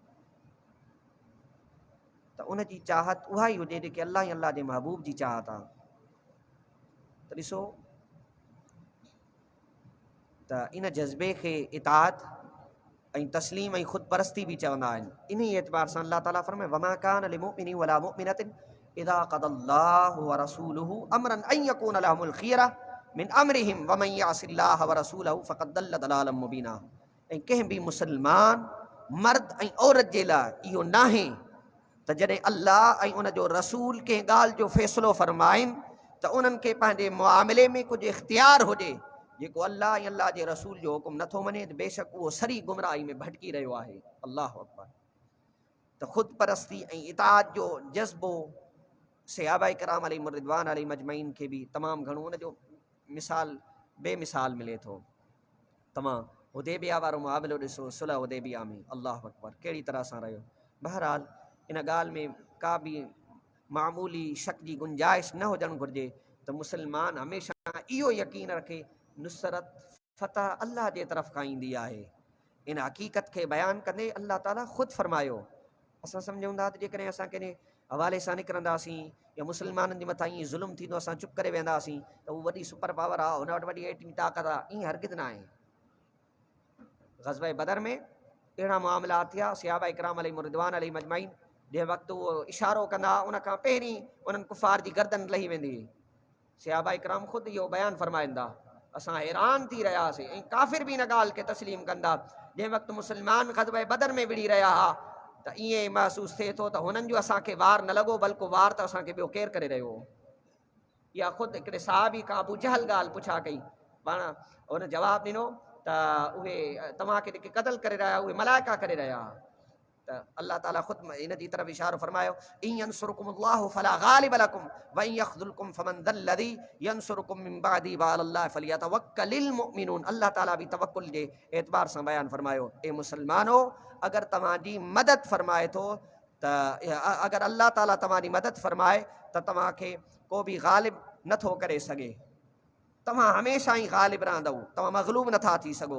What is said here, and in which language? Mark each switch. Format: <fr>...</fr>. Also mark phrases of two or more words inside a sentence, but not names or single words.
<sd>त उनजी चाहत उहा ई हुजे जेके अल्लाह ऐं अल्लाह जे महबूब जी चाहत आहे। त ॾिसो त इन जज़्बे खे इताअत ऐं तस्लीम ऐं ख़ुदि परस्ती बि चवंदा आहिनि। इन ई एतबार सां अल्लाह ताला फरमाए,</sd> <ar>وما كان لمؤمن ولا مؤمنة إذا قضى الله ورسوله أمرا أن يكون لهم الخيرة من أمرهم ومن يعص الله ورسوله فقد ضل ضلالا مبينا.</ar> <sd>ऐं कंहिं बि मुसलमान मर्द ऐं औरत जे लाइ इहो नाहे त जॾहिं अल्लाह ऐं उन जो रसूल कंहिं ॻाल्हि जो फ़ैसिलो फ़रमाइनि त उन्हनि खे पंहिंजे मुआमिले में कुझु इख़्तियार हुजे। जेको अल्लाह ऐं अल्लाह जे रसूल जो हुकुम नथो मञे त बेशक उहो सरी गुमराही में भटकी रहियो आहे।</sd> <ar>الله أكبر.</ar> <sd>त ख़ुदि परस्ती ऐं इताअत जो जज़्बो सहाबाए किराम</sd> <ar>عليهم الرضوان عليهم أجمعين</ar> <sd>खे बि तमामु घणो उन जो मिसाल बेमिसाल मिले थो। तव्हां हुदैबिया वारो मुआमिलो ॾिसो, सुलह हुदैबिया में,</sd> <ar>الله أكبر,</ar> <sd>कहिड़ी तरह सां रहियो। बहरहाल इन ॻाल्हि में का बि मामूली शक जी गुंजाइश न हुजणु घुरिजे त मुसलमान हमेशह इहो यकीन रखे नुसरत फ़तह अल्लाह जे तरफ़ खां ईंदी आहे। इन हक़ीक़त खे बयानु कंदे अल्लाह ताला ख़ुदि फरमायो। असां सम्झूं था त जेकॾहिं असां कंहिं हवाले सां निकिरंदासीं या मुसलमाननि जे मथां ईअं ज़ुल्म थींदो असां चुप करे वेंदासीं त उहा वॾी</sd> <en>super power</en> <sd>आहे, हुन वटि वॾी एटमी ताक़त आहे। ईअं हरगिज़ न आहे। ग़ज़वे बदर में अहिड़ा मामला थिया, सहाबाए किराम</sd> <ar>عليهم الرضوان عليهم أجمعين</ar> <sd>जंहिं वक़्तु उहो इशारो कंदा उन खां पहिरीं उन्हनि कुफ़ार जी गर्दन लही वेंदी हुई। सहाबाए किराम ख़ुदि इहो बयानु फ़रमाईंदा, असां हैरान थी रहियासीं ऐं काफ़िर बि इन ॻाल्हि खे तस्लीम कंदा। जंहिं वक़्तु मुसलमान ग़ज़वे बदर में विड़ी रहिया हुआ त ईअं महसूसु थिए थो त हुननि जो असांखे वार न लॻो, बल्कि वार त असांखे ॿियो केरु करे रहियो हो। इहा ख़ुदि हिकिड़े साहबी खां अबू जहल ॻाल्हि पुछा कई, पाण हुन जवाबु ॾिनो त उहे तव्हांखे जेके क़त्ल करे रहिया उहे मलाइका करे रहिया। त अल्लाह ताला ख़ुदि इन जी तरफ़ इशारो फरमायो,</sd> <ar>إن ينصركم الله فلا غالب لكم وإن يخذلكم فمن ذا الذي ينصركم من بعده وعلى الله فليتوكل المؤمنون.</ar> <sd>अल्लाह ताला बि तवक्कुल जे एतबार सां बयानु फरमायो, ए मुसलमानो, अगरि तव्हांजी मदद फरमाए थो त अगरि अल्लाह ताला तव्हांजी मदद फरमाए त तव्हांखे को बि गालिब नथो करे सघे। तव्हां हमेशह ई गालिब रहंदव, तव्हां मग़लूब नथा थी सघो।</sd>